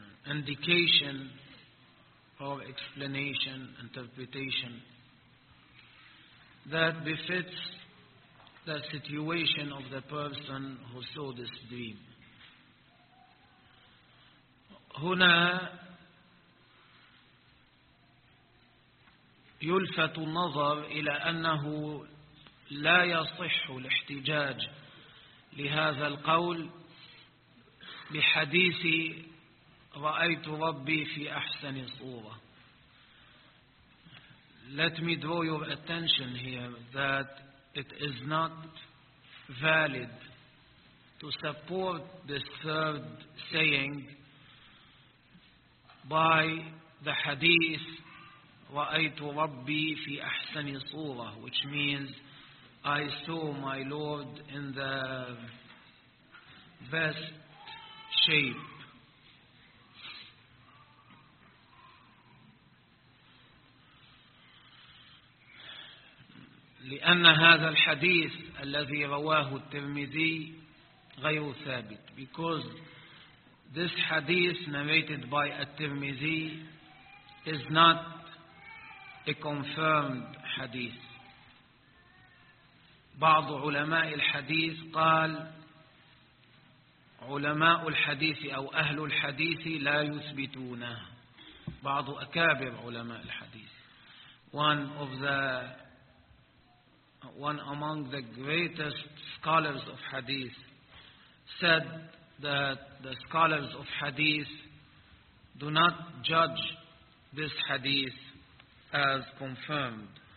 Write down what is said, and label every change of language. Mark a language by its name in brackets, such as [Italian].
[English] indication or explanation, interpretation that befits the situation of the person who saw this dream. [Arabic] هنا يلفت النظر إلى أنه لا يصح الاحتجاج لهذا القول بحديث رأيت ربي في أحسن صورة. [English] Let me draw your attention here that it is not valid to support this third saying by the hadith [Arabic] رَأَيْتُ رَبِّي فِي أَحْسَنِ صُورَةٍ, [English] which means I saw my Lord in the best shape. [Arabic] لأن هذا الحديث الذي رواه الترمذي غير ثابت. [English] Because this hadith narrated by الترمذي is not a confirmed hadith. [Arabic] بعض علماء الحديث قال علماء الحديث أو أهل الحديث لا يثبتونه. بعض أكابر علماء الحديث. [English] One of the One among the greatest scholars of hadith said that the scholars of hadith do not judge this hadith as confirmed.